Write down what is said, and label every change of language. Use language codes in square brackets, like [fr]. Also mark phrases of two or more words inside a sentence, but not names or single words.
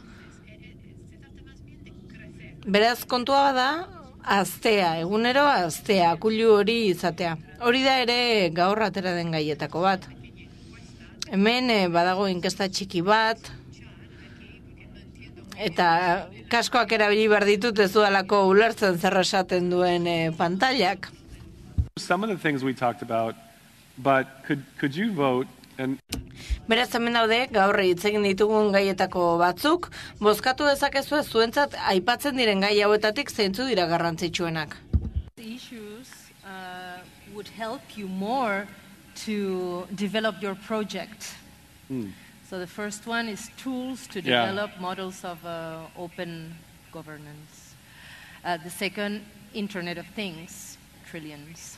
[eu] Beraz kontua da aztea, egunero aztea, akulu hori izatea. Hori da ere gaur atera den gaietako bat. Hemen badago inkesta txiki bat, eta kaskoak erabili behar ditut ez dudalako ulertzen zer esaten duen pantailak. [en] Some of the things we talked about, but could you vote and [eu] Beraz, hemen daude, gaur hitz egin ditugun gaietako batzuk, bozkatu dezakezu zuentzat aipatzen diren gai hauetatik zeintzu dira garrantzitsuenak. [en] Issues would help you more to develop your project. So the first one is tools to develop models of open governance. The second, Internet of Things, trillions.